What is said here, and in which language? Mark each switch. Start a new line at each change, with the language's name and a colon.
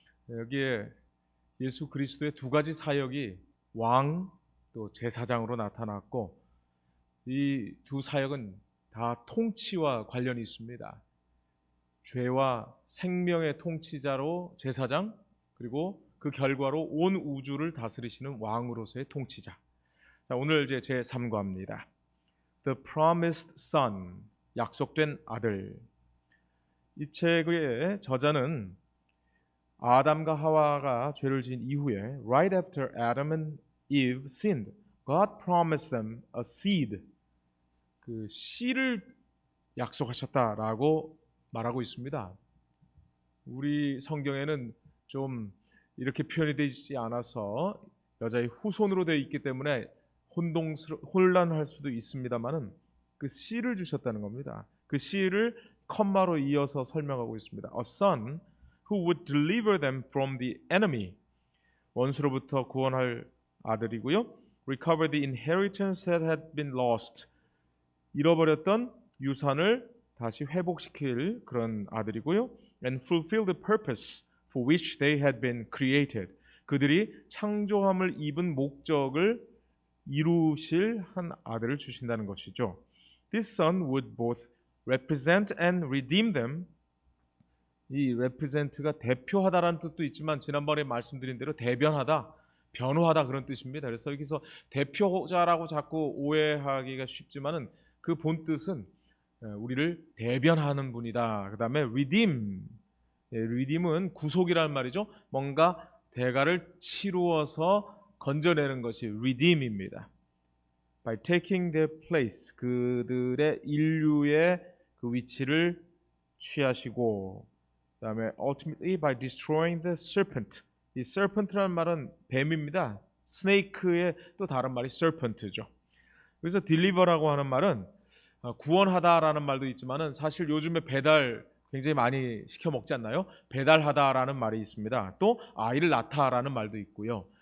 Korean: 여기에 예수 그리스도의 두 가지 사역이 왕 또 제사장으로 나타났고 이 두 사역은 다 통치와 관련이 있습니다. 죄와 생명의 통치자로 제사장, 그리고 그 결과로 온 우주를 다스리시는 왕으로서의 통치자. 자, 오늘 이제 제 3과입니다.
English: The Promised Son,
Korean: 약속된 아들. 이 책의 저자는 아담과 하와가 죄를 지은 이후에
English: right after Adam and Eve sinned, God promised them a seed.
Korean: 그 씨를 약속하셨다라고 말하고 있습니다. 우리 성경에는 좀 이렇게 표현이 되어 있지 않아서 여자의 후손으로 되어 있기 때문에 혼란할 수도 있습니다만은 그 씨를 주셨다는 겁니다. 그 씨를 컴마로 이어서 설명하고 있습니다.
English: A son who would deliver them from the enemy.
Korean: 원수로부터 구원할 아들이고요.
English: Recover the inheritance that had been lost.
Korean: 잃어버렸던 유산을 다시 회복시킬 그런 아들이고요.
English: And fulfill the purpose for which they had been created.
Korean: 그들이 창조함을 입은 목적을 이루실 한 아들을 주신다는 것이죠.
English: This son would both represent and redeem them.
Korean: 이 represent가 대표하다라는 뜻도 있지만 지난번에 말씀드린 대로 대변하다, 변호하다 그런 뜻입니다. 그래서 여기서 대표자라고 자꾸 오해하기가 쉽지만은 그 본 뜻은 우리를 대변하는 분이다. 그 다음에 redeem, redeem은 구속이라는 말이죠. 뭔가 대가를 치루어서 건져내는 것이 redeem입니다.
English: By taking their place,
Korean: 그들의 인류의 그 위치를 취하시고, 그 다음에
English: ultimately by destroying the serpent.
Korean: 이 serpent라는 말은 뱀입니다. snake의 또 다른 말이 serpent죠. 그래서 deliver라고 하는 말은 구원하다라는 말도 있지만은 사실 요즘에 배달 굉장히 많이 시켜 먹지 않나요? 배달하다라는 말이 있습니다. 또 아이를 낳다라는 말도 있고요.